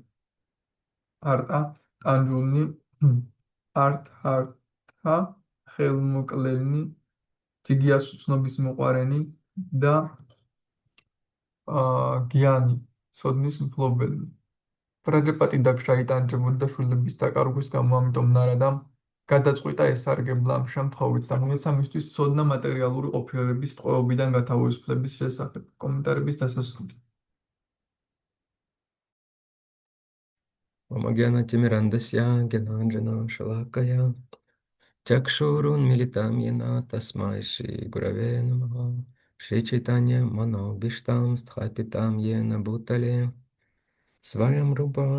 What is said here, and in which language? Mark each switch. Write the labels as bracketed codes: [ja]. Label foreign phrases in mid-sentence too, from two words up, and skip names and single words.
[ka] არტა, ტანჯულნი, ართართა, ხელმოკლენი, ჯიგიას უცნობის მოყვარენი და გიანი, სოდნის მფლობელი. პრაჯაპატი დაქშა იტანჯებოდა შვილების დაკარგვის გამო, ამიტომ ნარადამ გადაწყვიტა ესარგებლა ამ შემთხვევით, რომელსაც მისთვის ცოდნა მატერიალური ყოფილებების ტყვეობიდან გათავისუფლების შესახებ. კომენტარების დასასრული. [sa] ॐ अज्ञानतिमिरान्धस्य ज्ञानाञ्जनशलाकया चक्षुरुन्मीलितं येन तस्मै श्री गुरवे नमः श्री चैतन्य मनोऽभीष्टं स्थापितं येन भूतले स्वयं रूप